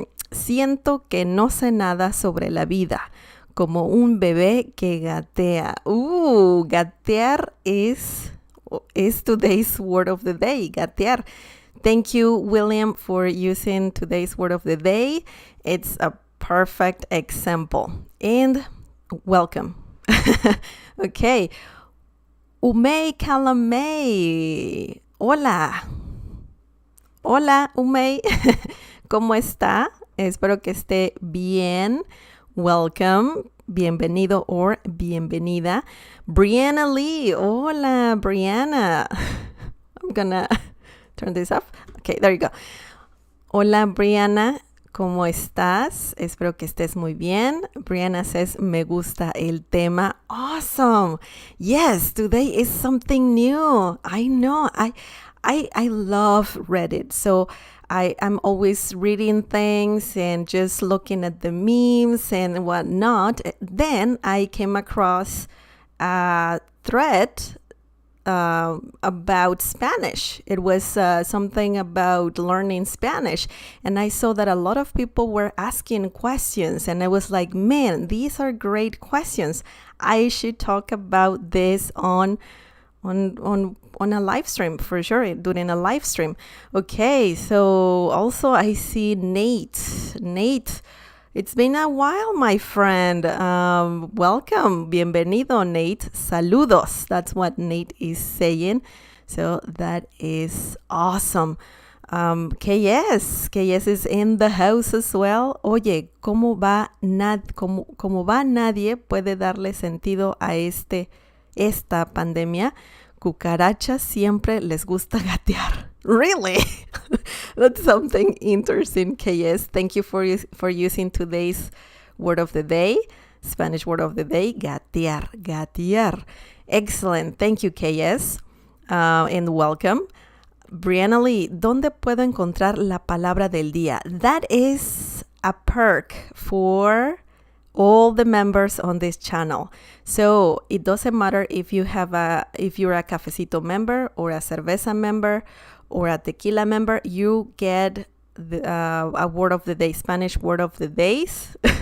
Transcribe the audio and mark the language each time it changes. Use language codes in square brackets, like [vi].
[es] Siento que no sé nada sobre la vida, como un bebé que gatea. [en] Gatear is today's word of the day, gatear. Thank you, William, for using today's word of the day. It's a perfect example. And welcome. Okay. [es] Umei Calamay. Hola. Hola, Umei. ¿Cómo está? Espero que esté bien. Welcome. Bienvenido or bienvenida. [en] Brianna Lee. Hola, Brianna. I'm gonna turn this off. Okay, there you go. [es] Hola, Brianna. ¿Cómo estás? Espero que estés muy bien. [en] Brianna says, [es] me gusta el tema. [en] Awesome. Yes, today is something new. I know. I love Reddit. So I'm always reading things and just looking at the memes and whatnot. Then I came across a thread about Spanish. It was something about learning Spanish. And I saw that a lot of people were asking questions. And I was like, man, these are great questions. I should talk about this on a live stream, for sure, during a live stream. Okay, so also I see Nate. Nate, it's been a while, my friend. [es] Welcome. Bienvenido, Nate. Saludos. [en] That's what Nate is saying. So that is awesome. KS is in the house as well. [es] Oye, ¿cómo va nadie puede darle sentido a esta pandemia? Cucarachas siempre les gusta gatear. [en] Really? That's something interesting, KS. Thank you for using today's word of the day, Spanish word of the day, gatear. Excellent. Thank you, KS. And welcome. [es] Brianna Lee, ¿dónde puedo encontrar la palabra del día? [en] That is a perk for all the members on this channel. So it doesn't matter if you're a Cafecito member or a Cerveza member or a Tequila member, you get a word of the day, Spanish word of the days